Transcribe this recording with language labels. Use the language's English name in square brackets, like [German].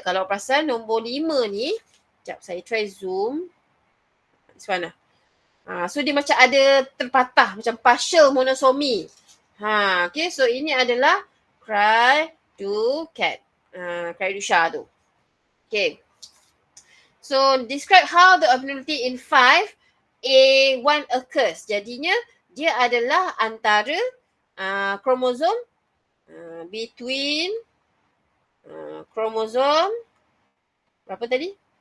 [Malay] Kalau perasan nombor 5 ni, sekejap saya [English] try zoom. [Malay] Mana? So dia macam ada terpatah, macam partial monosomy. Okay, so ini adalah Cry-do-cat. Cry-do-sha tu. Okay. [English] So describe how the abnormality in 5A1 occurs. [Malay] Jadinya dia adalah antara kromosom [English] between [Malay] kromosom berapa tadi?